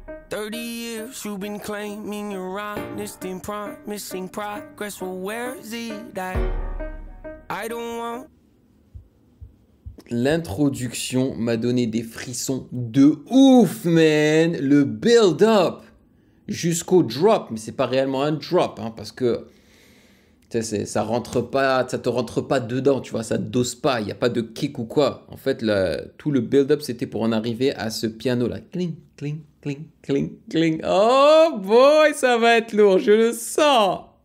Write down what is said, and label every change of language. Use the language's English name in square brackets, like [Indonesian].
[English] 30 years you've been claiming you're honest and promising progress. Well, where is it at? I don't want. [French] L'introduction m'a donné des frissons de ouf, man. Le build-up jusqu'au drop, mais c'est pas réellement un drop, hein, parce que ça rentre pas, ça te rentre pas dedans, tu vois, ça dose pas, il y a pas de kick ou quoi. En fait, tout le build-up c'était pour en arriver à ce piano là. Cling, cling, cling, cling, cling. [English] Oh boy, [French] ça va être lourd, je le sens.